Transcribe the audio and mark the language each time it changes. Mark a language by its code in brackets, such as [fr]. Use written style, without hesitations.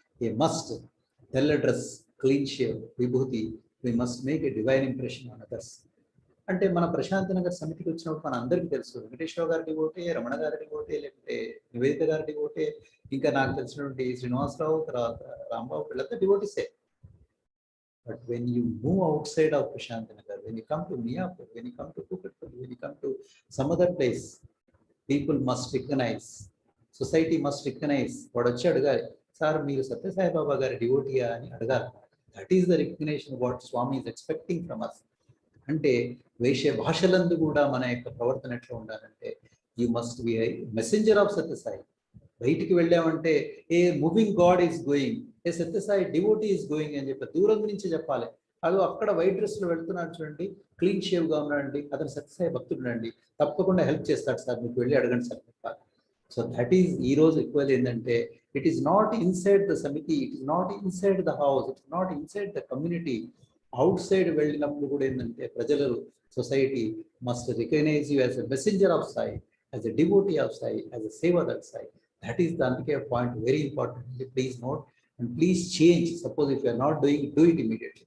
[en] ఏ మస్ట్ తెల్ల dress, clean shave, vibhuti, we must make a divine impression on others. [te] అంటే మన ప్రశాంతి నగర్ సమితికి వచ్చినప్పుడు మన అందరికీ తెలుసు, వెంకటేశ్వర గారికి ఓటే, రమణ గారికి ఓటే, లేకపోతే నివేదిత గారికి ఓటే, ఇంకా నాకు తెలిసినటువంటి శ్రీనివాసరావు, తర్వాత రాంబాబు, వీళ్ళంతా డివోటీసే. [en] But when you move outside of Prashanti Nagar, when you come to Miyapur, when you come to Kukatpalli, when you come to some other place, people must recognize, society must recognize. What [te] వచ్చి అడగాలి, sir మీరు సత్యసాయి బాబా గారి డివోటీయా అని అడగాలి. [en] That is the recognition what Swami is expecting from us. [te] అంటే వేష భాషలందు కూడా మన యొక్క ప్రవర్తన ఎట్లా ఉండాలంటే [en] You must be I messenger of Sathya Sai. [te] బయటికి వెళ్ళామంటే [en] a moving god is going, [te] ఏ Sathya Sai devotee is going అని చెప్పి దూరం నుంచి చెప్పాలి. అది అక్కడ వైట్ డ్రెస్లో వెళ్తున్నాడు చూడండి, క్లీన్ షేవ్గా ఉన్నాడండి, అతను సత్యసాయి భక్తుడు అండి, తప్పకుండా హెల్ప్ చేస్తాడు సార్, మీకు వెళ్ళి అడగండి సార్ చెప్పాలి. [en] so that is [te] ఈ రోజు ఎక్కువ ఏంటంటే [en] it is not inside the samiti, it is not inside the house, it is not inside the community, outside [te] వెళ్ళినప్పుడు కూడా ఏంటంటే ప్రజలు [en] Society must recognize you as a messenger of Sai, as a devotee of Sai, as a saver of Sai. That is the [te] అందుకే [en] Point very important. Please note and please change. Suppose if you are not doing, do it immediately.